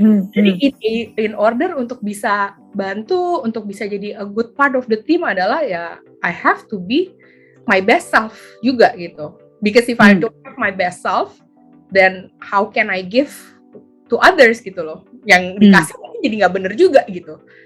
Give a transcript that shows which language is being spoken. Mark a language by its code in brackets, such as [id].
[en] Jadi in order [id] untuk bisa bantu, untuk bisa jadi [en] a good part of the team [id] adalah ya [en] I have to be my best self [id] juga gitu. [en] Because if I don't have my best self, then how can I give to others [id] gitu loh? Yang dikasih jadi nggak bener juga gitu.